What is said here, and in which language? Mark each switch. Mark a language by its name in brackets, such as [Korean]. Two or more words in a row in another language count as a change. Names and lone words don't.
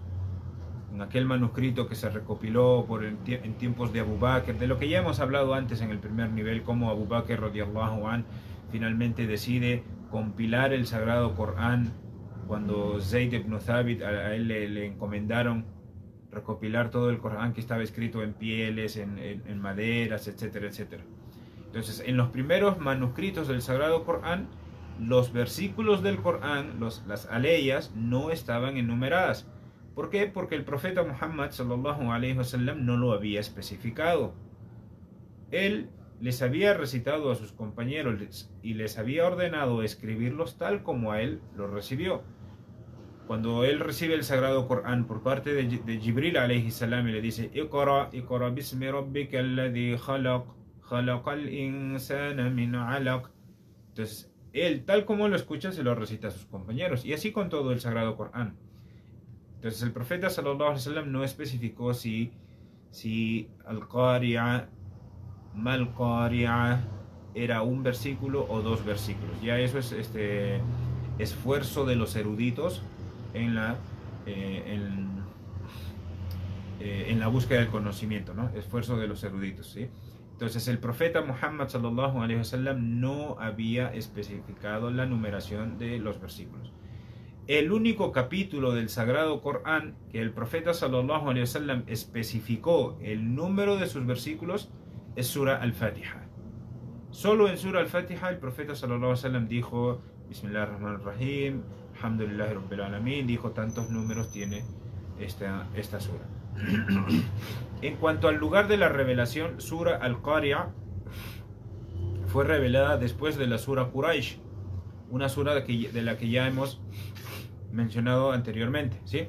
[Spanish] En aquel manuscrito que se recopiló en tiempos de Abu Bakr, de lo que ya hemos hablado antes en el primer nivel, como Abu Bakr [Arabic] رضي الله عنه [Spanish] finalmente decide compilar el Sagrado Corán cuando Zayd ibn Thabit a él le encomendaron recopilar todo el Corán que estaba escrito en pieles, en maderas, etcétera, etcétera. Entonces, en los primeros manuscritos del Sagrado Corán, los versículos del Corán, las aleyas, no estaban enumeradas. ¿Por qué? Porque el profeta Muhammad [Arabic] صلى الله عليه وسلم [Spanish] no lo había especificado. Él les había recitado a sus compañeros y les había ordenado escribirlos tal como a él lo recibió. Cuando él recibe el Sagrado Corán por parte de Jibril [Arabic] عليه السلام [Spanish] y le dice [Arabic] اقرأ باسم ربك الذي خلق خلق الإنسان من علق. [Spanish] Entonces, él, tal como lo escucha, se lo recita a sus compañeros. Y así con todo el Sagrado Corán. Entonces, el profeta [Arabic] صلى الله عليه وسلم [Spanish] no especificó si [Arabic] القارعة ما القارعة [Spanish] era un versículo o dos versículos. Ya eso es esfuerzo de los eruditos en la búsqueda del conocimiento, ¿no? Esfuerzo de los eruditos, ¿sí? Entonces el profeta Muhammad [Arabic] صلى الله عليه وسلم [Spanish] no había especificado la numeración de los versículos. El único capítulo del Sagrado Corán que el profeta [Arabic] صلى الله عليه وسلم [Spanish] especificó el número de sus versículos es Sura Al-Fatiha. Solo en Sura Al-Fatiha el profeta [Arabic] صلى الله عليه وسلم [Spanish] dijo [Arabic] بسم الله الرحمن الرحيم الحمد لله رب العالمين, [Spanish] dijo tantos números tiene esta sura. En cuanto al lugar de la revelación, Sura Al-Qari'ah fue revelada después de la Sura Quraysh, una sura de la que ya hemos mencionado anteriormente, ¿sí?